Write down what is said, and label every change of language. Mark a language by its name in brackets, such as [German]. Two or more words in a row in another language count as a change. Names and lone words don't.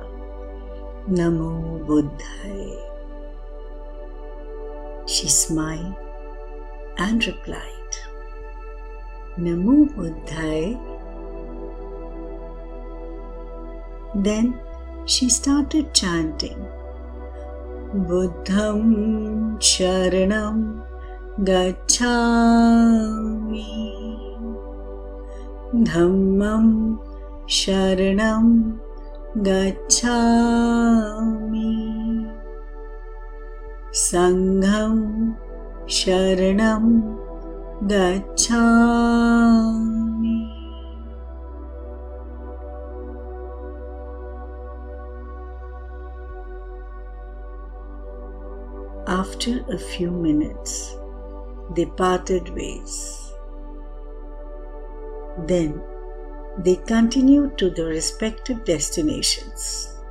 [Pali] Namo Buddhaya. [English] She smiled and replied, [Pali] Namo Buddhaya. [English] Then she started chanting, [Pali] Buddham Sharanam Gacchami, Dhammam Sharanam Gacchami, Sangham Sharanam Gacchami. [English] After a few minutes, they parted ways. Then they continued to their respective destinations.